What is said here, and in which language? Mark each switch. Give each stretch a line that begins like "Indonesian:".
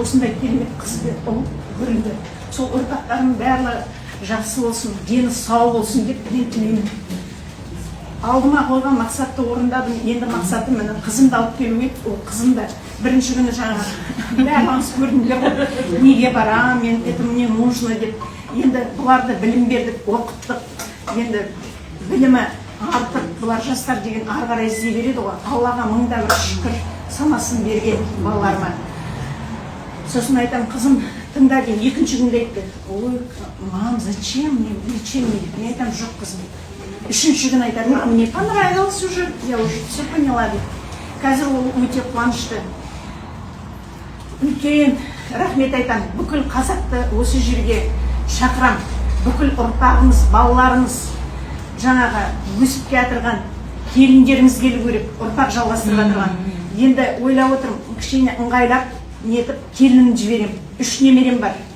Kazakh: Осындай керемет қызды ол көрінді. Сол ұрпақтардың барлығы жақсы болсын, дені сау болсын деп тілеймін. Алдыма қойған мақсатты орындадым. Енді мақсатым міне қызымды алып келу еді. Ол қызымды бірінші күні жаңағы бәріңіз көрдіңдер ғой. Неге барам,
Russian: это мне нужно
Kazakh: деп. Енді бұларды білім бердік, оқыттық. Енді білімі артып, бұлар жастар деген ары қарай іздей береді ғой. Аллаға мыңда бір шүкір санасын берген балаларыма. Сосын айтам, қызым тыңда дейін, екінші күнде айтты.
Russian: Ой, мам, зачем мне?
Kazakh: Мен айтам, жоқ қызым. Үшінші күн айтады,
Russian: мне понравилось уже, я уже все поняла
Kazakh: деп. Қазір ол өте қуанышты. Үлкен рахмет айтам, бүкіл қазақты осы жерге шақырам. Бүкіл ұрпағымыз, балаларымыз, жаңағы өсіп келатырған келіндеріміз келу керек, ұрпақ жалғастырып жатырған. Енді ойлап отырмын, кішкене ыңғайлап нетіп келінімді жіберем. 3 немерем бар.